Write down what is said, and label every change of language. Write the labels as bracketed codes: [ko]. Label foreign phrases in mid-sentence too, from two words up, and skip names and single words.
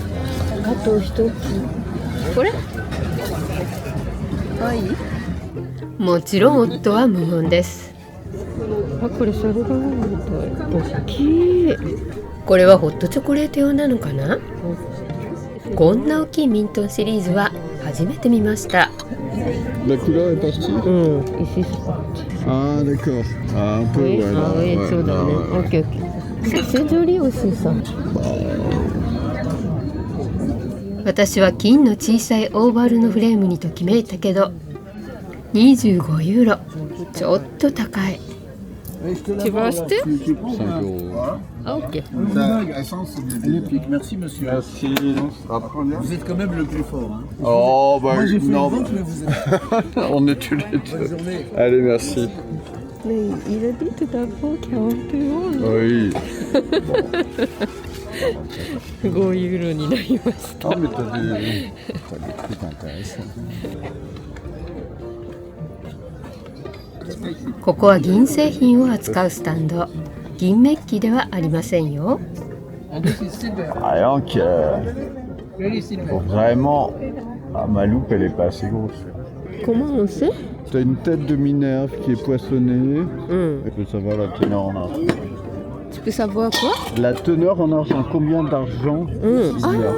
[ja] あと一つ。これ？可愛い？もちろん夫は無言です。あ、これサルバドみたい。大きい。これはホットチョコレート用なのかな？こんな大きいミントンシリーズは初めて見ました。 [fr] La couleur est partie? Ici. Ah d'accord. Ah, un peu, Oui, ouais. ah oui, Ouais, [ja] そうだね。 [fr] ouais. OK, OK. C'est joli aussi ça. [ja] 私は金の小さいオーバルのフレームにときめいたけど、25ユーロ。ちょっと高い。 [fr] Tu veux acheter? 5 euros. Ah, OK. Magnifique, merci monsieur. Merci. Vous êtes quand même le plus fort. Hein. Oh, bah Moi j'ai fait non. une vente, mais vous êtes. On est tous les Bonne deux. journée. Allez, merci. Mais il a dit tout à l'heure 40 euros. Oui. [ja] 5 ユーロになりました。 [fr] Ah, mais t'as des trucs intéressants. [ja] ここは銀製品を扱うスタンド。銀メッキではありませんよ。 [fr] Ah, donc, vraiment, ah, ma loupe, elle est pas assez grosse. Comment on sait? T'as une tête de Minerve qui est poissonnée. Et puis ça va, la teneur en argent. Tu peux savoir quoi? La teneur en argent, combien d'argent il y a?